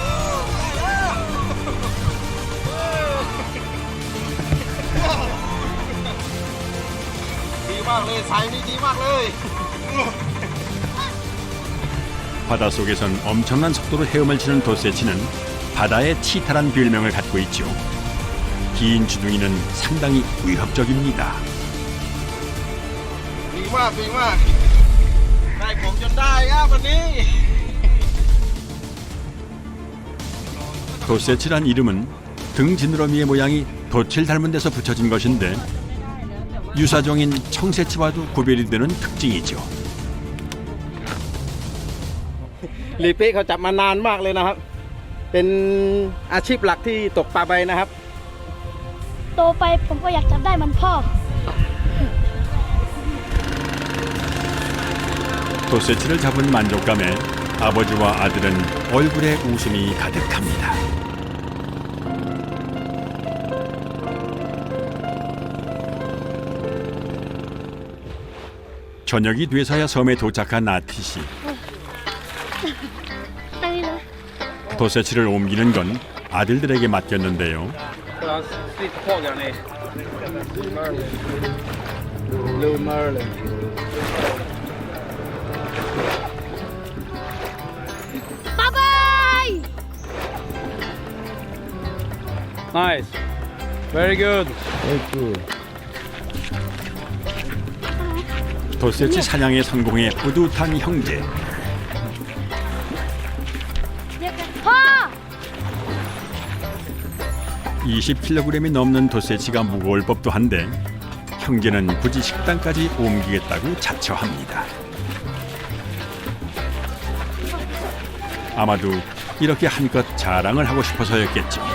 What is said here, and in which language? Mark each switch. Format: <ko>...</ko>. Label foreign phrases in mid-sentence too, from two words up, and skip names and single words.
<ko>바닷속에선 엄청난 속도로 헤엄을 치는 도세치는 바다의 치타란 별명을 갖고 있죠. 긴 주둥이는 상당히 위협적입니다.</ko> <th>ดีมากได้ผมจนได้ครับวันนี้</th> <ko>도세치란 이름은 등 지느러미의 모양이 돛을 닮은 데서 붙여진 것인데 유사종인 청새치와도 구별이 되는 특징이죠.</ko> <th>ลีเป้เขาจับมานานมากเลยนะครับ เป็นอาชีพหลักที่ตกปลาใบนะครับ โตไปผมก็อยากจับได้มันพ่อ</th> <ko>도세치를 잡은 만족감에 아버지와 아들은 얼굴에 웃음이 가득합니다. 저녁이 돼서야 섬에 도착한 아티시.</ko> <th>ตั้งนี่เลย</th> <ko>도세치를 옮기는 건 아들들에게 맡겼는데요.</ko> <th>ลืมมาเลย บ๊ายบาย</th> <en>Nice very good</en> <ko>도세치 사냥에 성공해 뿌듯한 형제.</ko> <th>เรียกกันพ่อ</th> <ko>20kg이 넘는 도세치가 무거울 법도 한데 형제는 굳이 식당까지 옮기겠다고 자처합니다. 아마도 이렇게 한껏 자랑을 하고 싶어서였겠죠.</ko>